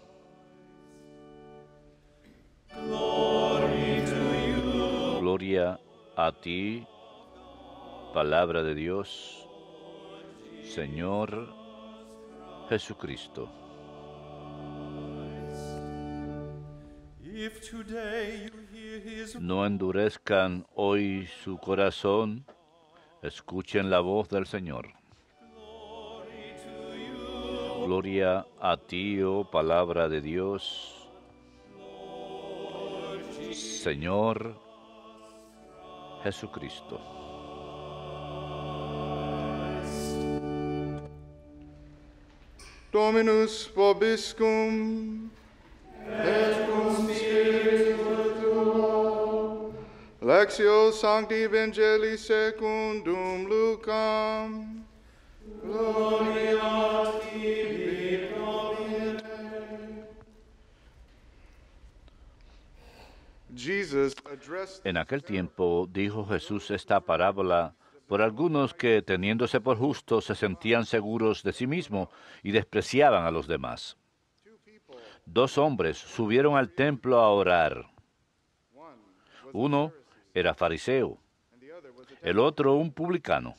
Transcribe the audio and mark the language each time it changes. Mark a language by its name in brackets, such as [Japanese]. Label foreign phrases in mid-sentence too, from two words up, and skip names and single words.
[Spanish] Gloria a ti, palabra de Dios, Señor Jesucristo. [English] If today you hear his [Spanish] No endurezcan hoy su corazón, escuchen la voz del Señor. [English] glory to you, [Spanish] Gloria a ti, oh palabra de Dios, Señor Jesucristo. [Latin] Dominus vobiscum, et cum spiritu tuo. Lectio Sancti Evangelii secundum Lucam. Gloria tibi, Domine. [English] Jesus addressed [Spanish] En aquel tiempo dijo Jesús esta parábola por algunos que, teniéndose por justos, se sentían seguros de sí mismos y despreciaban a los demás. 2 hombres subieron al templo a orar. Uno era fariseo, el otro un publicano.